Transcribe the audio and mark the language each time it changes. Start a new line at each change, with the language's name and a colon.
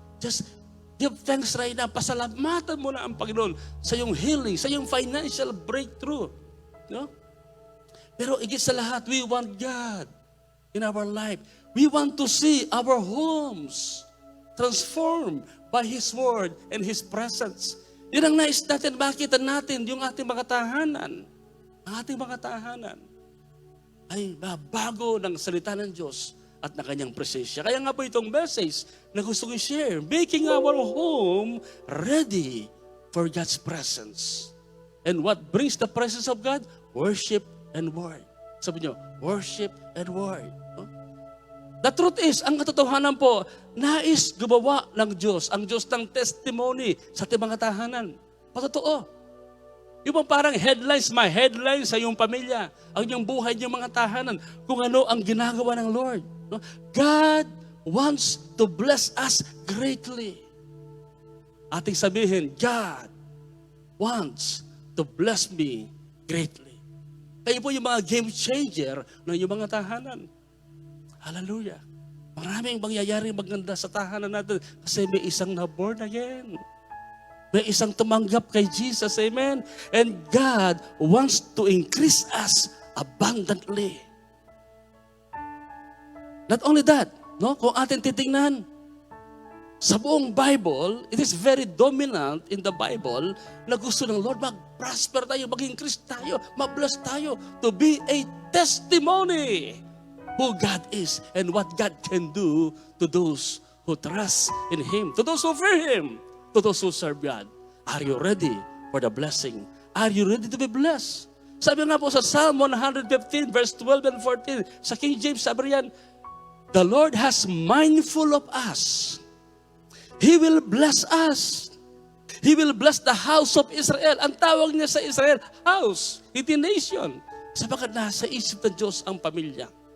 English: Just give thanks right now.
Filipino: Pasalamatan mo na ang Panginoon sa iyong healing, sa iyong
English: financial breakthrough. No?
Filipino: Pero higit sa lahat,
English: we want God in our life. We want to see our homes transformed by His Word and His presence.
Filipino: Yun ang nais natin, makita natin yung ating mga tahanan. Ang ating mga tahanan ay mabago ng salita ng Diyos at ng kanyang presensya. Kaya nga po itong message na gusto ko i-share,
English: making our home ready for God's presence. And what brings the presence of God? Worship and word.
Filipino: Sabi nyo,
English: worship and word. The truth is,
Filipino: ang katotohanan po, nais gumawa ng Diyos, ang Diyos ng testimony sa ating mga tahanan. Patotoo. Yung parang headlines,
English: my headlines
Filipino: sa iyong pamilya, ang iyong buhay, yung mga tahanan, kung ano ang ginagawa ng Lord.
English: God wants to bless us greatly.
Filipino: Ating sabihin,
English: God wants to bless me greatly.
Filipino: Kayo po yung mga
English: game changer
Filipino: ng iyong mga tahanan. Hallelujah. Maraming mangyayari maganda sa tahanan natin kasi may isang na born again. May isang tumanggap kay Jesus. Amen.
English: And God wants to increase us abundantly. Not only that, no?
Filipino: Kung atin titingnan, sa buong Bible,
English: it is very dominant in the Bible
Filipino: na gusto ng Lord mag-prosper tayo, mag-increase tayo, mag-bless tayo
English: to be a testimony who God is and what God can do to those who trust in Him, to those who fear Him, to those who serve God. Are you ready for the blessing? Are you ready to be blessed?
Filipino: Sabi nga po sa Psalm 115 verse 12 and 14, sa King James sabi riyan,
English: the Lord has mindful of us. He will bless us. He will bless the house of Israel.
Filipino: Ang tawag niya sa Israel, house, hindi nation. Sabagat nasa isip ng Diyos ang pamilya.